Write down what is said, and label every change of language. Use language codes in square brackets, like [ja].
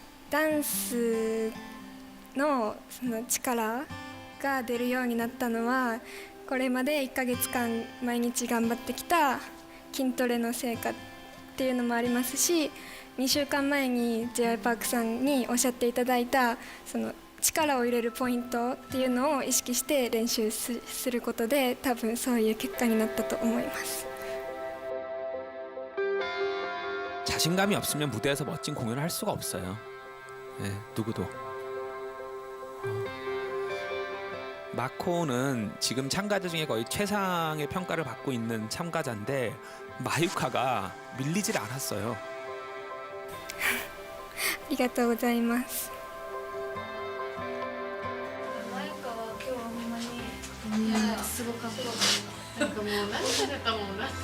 [ja] ダンスのその力が出るようになったのはこれまで1ヶ月間毎日頑張ってきた筋トレの成果っていうのもありますし、2週間前に J.Y. パークさんにおっしゃっていただいたその力を入れるポイントっていうのを意識して練習することで多分そういう結果になったと思います。 [ko] 자신감이 없으면 무대에서 멋진 공연을 할 수가 없어요. 네, 누구도. 마코는 지금 참가자 중에 거의 최상의 평가를 받고 있는 참가자인데 마유카가 밀리질 않았어요. [ja] ありがとうございます。マユカは今日はほんまにすごかった。なんかもう何されたもんな。